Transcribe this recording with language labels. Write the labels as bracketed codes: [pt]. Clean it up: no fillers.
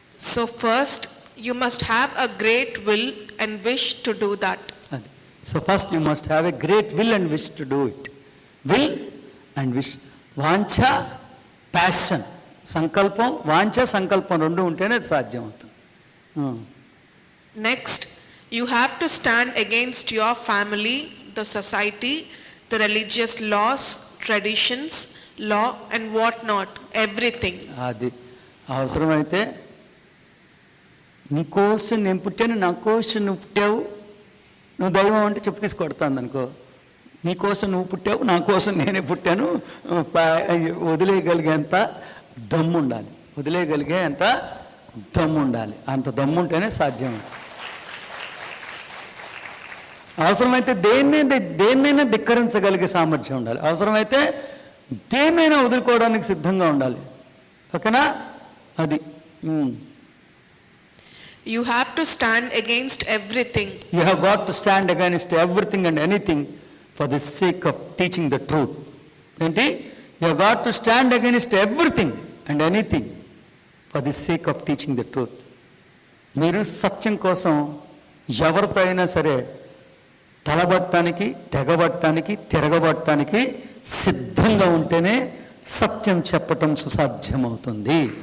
[en] So first, you must have a great will and wish to do that. So first you must have a great will and wish to do it. Will and wish. [te] వాంఛ, passion, సంకల్పం, వాంఛ సంకల్పం రెండు ఉంటేనే అది సాధ్యం అవుతుంది. [en] Next, you have to stand against your family, the society, the religious laws, traditions, law and what not, everything. [te] అది అవసరమైతే నీ కోసం నేను పుట్టాను, నా కోసం నువ్వు పుట్టావు, నువ్వు దైవం అంటే చెప్పు తీసి కొడతాను అనుకో. నీ కోసం నువ్వు పుట్టావు, నా కోసం నేనే పుట్టాను, వదిలేయగలిగేంత దమ్ము ఉండాలి, వదిలేయగలిగేంత దమ్ము ఉండాలి. అంత దమ్ము ఉంటేనే సాధ్యం. అవసరమైతే దేన్నైనా ధిక్కరించగలిగే సామర్థ్యం ఉండాలి. అవసరమైతే దేన్నైనా వదులుకోవడానికి సిద్ధంగా ఉండాలి. ఓకేనా? అది [en] You have to stand against everything. You have got to stand against everything and anything for the sake of teaching the truth. [te] ఏంటి? [en] You have got to stand against everything and anything for the sake of teaching the truth. [te] మీరు సత్యం కోసం ఎవరితో అయినా సరే తలబట్టడానికి, తెగబట్టడానికి, తిరగబట్టడానికి సిద్ధంగా ఉంటేనే సత్యం చెప్పటం సుసాధ్యమవుతుంది.